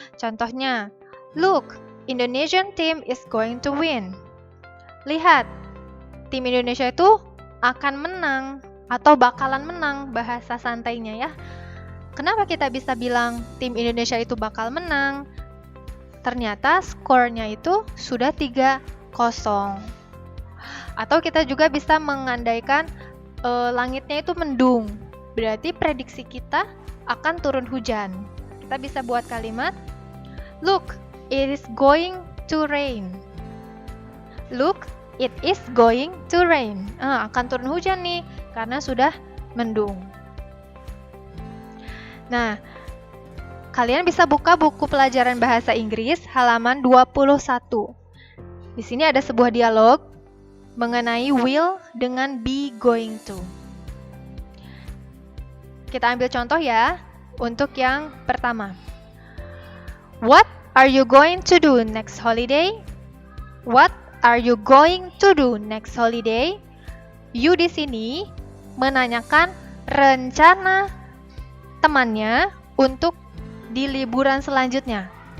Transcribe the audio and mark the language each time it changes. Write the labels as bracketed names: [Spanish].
[English] Contohnya, look, Indonesian team is going to win. [Indonesian] Lihat, tim Indonesia itu akan menang atau bakalan menang, bahasa santainya ya. Kenapa kita bisa bilang tim Indonesia itu bakal menang? Ternyata skornya itu sudah 3-0. Atau kita juga bisa mengandaikan langitnya itu mendung. Berarti prediksi kita akan turun hujan. Kita bisa buat kalimat, [English] look, it is going to rain. Look, it is going to rain. [Indonesian] Akan turun hujan nih, karena sudah mendung. Nah, kalian bisa buka buku pelajaran bahasa Inggris halaman 21. Di sini ada sebuah dialog mengenai will dengan be going to. Kita ambil contoh ya untuk yang pertama. [English] What are you going to do next holiday? What are you going to do next holiday? [Indonesian] You di sini menanyakan rencana temannya untuk di liburan selanjutnya.